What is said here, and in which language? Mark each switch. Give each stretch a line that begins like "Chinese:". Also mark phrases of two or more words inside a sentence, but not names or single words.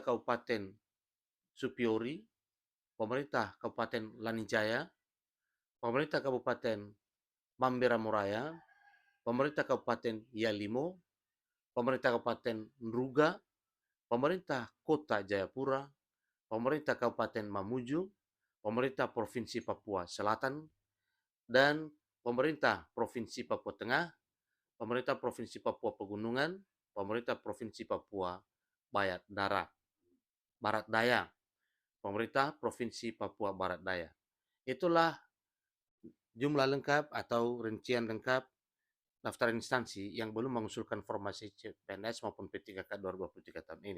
Indonesian: Kabupaten Supiori, pemerintah Kabupaten Lanijaya, pemerintah Kabupaten Mamberamuraya, pemerintah Kabupaten Yalimo, pemerintah Kabupaten Nruga, pemerintah Kota Jayapura, pemerintah Kabupaten Mamuju, pemerintah Provinsi Papua Selatan, dan pemerintah Provinsi Papua Tengah, pemerintah Provinsi Papua Pegunungan, pemerintah Provinsi Papua Barat Daya, pemerintah Provinsi Papua Barat Daya. Itulah jumlah lengkap atau rincian lengkap daftar instansi yang belum mengusulkan formasi CPNS maupun P3K 2023 tahun ini.